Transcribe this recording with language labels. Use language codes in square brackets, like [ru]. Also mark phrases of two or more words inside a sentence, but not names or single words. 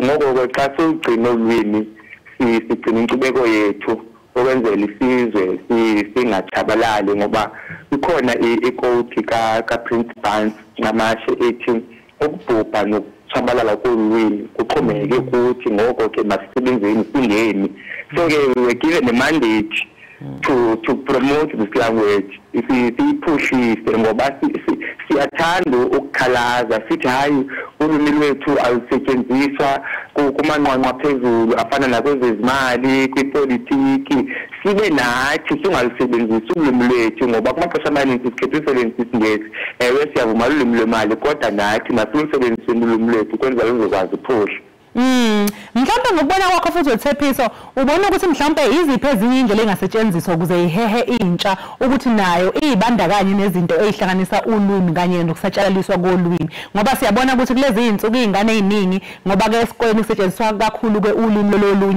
[xh] Ngoko-ke xa siwugcina ulwimi sigcina inkcubeko yethu okwenzela isizwe singatshabalali ngoba ikhona ikoti kaPrince Bans ngamashe ethi ukubhubha nokutshabalala kolwimi kuxhomeke kuthi ngoko-ke masisebenzeni singeni. So-ke [en] we were given a mandate to promote this language [xh] siyiphuhlise ngoba siyathanda ukukhalaza sithi hayi ulwimi lwethu alusetyenziswa kumanqwanqwa phezulu afana nakwezezimali kwipolitiki. Sibe nathi singalusebenzisi ulwimi lwethu ngoba kumaxesha amaninzi sikhethe usebenzisa isiNgesi. Ewe siyavuma ulwimi lwemali kodwa nathi masilusebenziseni ulwimi lwethu ukwenzela luzokwazi uphuhla. [zu] Mhlawumbe ngokubona kwakho futhi uTshepiso ubona ukuthi mhlawumbe iziphi ezinye indlela engasetshenziswa ukuze ihehe intsha ukuthi nayo izibandakanye nezinto ezihlanganisa ulwimi kanye nokusatshalaliswa kolwimi ngoba siyabona ukuthi kulezi izinsuku izingane eziningi ngoba ke esikoleni kusetshenziswa kakhulu ke ulwimi lolunye.